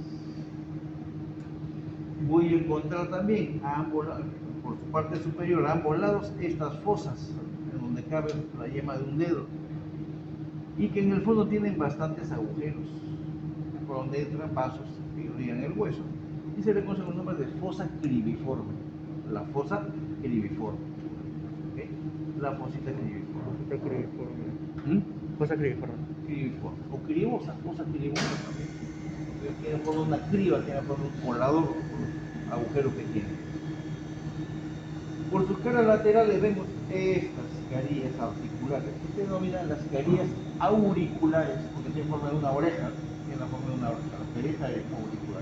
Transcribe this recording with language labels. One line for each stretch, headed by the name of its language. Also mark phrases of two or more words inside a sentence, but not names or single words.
Spanish: Voy a encontrar también a ambos lados, por su parte superior, a ambos lados, estas fosas, en donde cabe la yema de un dedo, y que en el fondo tienen bastantes agujeros, por donde entran vasos que irrigan el hueso, y se le conoce con el nombre de fosa cribiforme. La fosa cribiforme. ¿Okay? La fosita cribiforme. Fosita cribiforme. ¿Mm? Fosa cribiforme. Cribiforme. O cribosa, fosa cribosa también. Tiene por una criba, tiene por un colador, por los agujeros que tiene. Por sus caras laterales vemos estas carillas articulares, que se denominan las carillas auriculares, porque tienen forma de una oreja, tienen la forma de una oreja, las carillas auriculares.